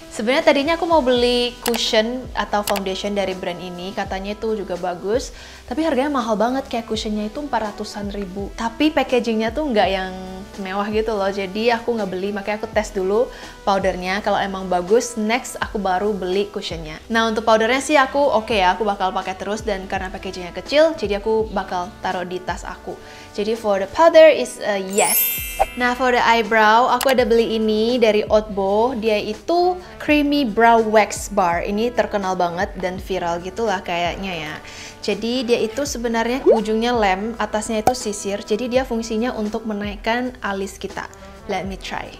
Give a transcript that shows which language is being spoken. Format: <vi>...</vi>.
<id>Sebenarnya tadinya aku mau beli cushion atau foundation dari brand ini, katanya itu juga bagus, tapi harganya mahal banget, kayak cushionnya itu 400-an ribu. Tapi packagingnya tuh nggak yang mewah gitu loh, jadi aku nggak beli, makanya aku tes dulu powdernya. Kalau emang bagus, next aku baru beli cushionnya. Nah untuk powdernya sih aku oke ya, aku bakal pakai terus, dan karena packagingnya kecil, jadi aku bakal taruh di tas aku.</id> <en>Jadi for the powder is a yes.</en> <id>Nah for the eyebrow, aku ada beli ini dari Otbo. Dia itu Creamy Brow Wax Bar. Ini terkenal banget dan viral gitulah kayaknya ya. Jadi dia itu sebenarnya ujungnya lem, atasnya itu sisir. Jadi dia fungsinya untuk menaikkan alis kita. Let me try.</id>